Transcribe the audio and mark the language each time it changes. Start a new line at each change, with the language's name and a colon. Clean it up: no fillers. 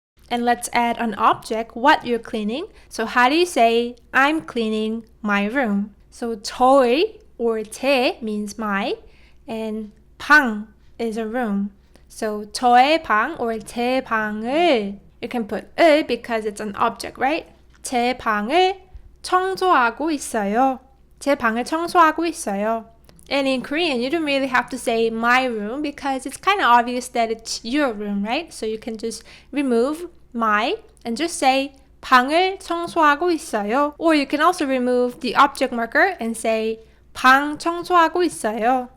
English: And let's add an object, what you're cleaning. So how do you say, I'm cleaning my room? So 저의 or 제 means my, and 방 is a room. So 저의 방 or 제 방을, you can put 을 because it's an object, right?
Korean: 제 방을 청소하고 있어요. 제 방을 청소하고 있어요.
English: And in Korean, you don't really have to say my room because it's kind of obvious that it's your room, right? So you can just remove my and just say
Korean: 방을 청소하고 있어요.
English: Or you can also remove the object marker and say
Korean: 방 청소하고 있어요.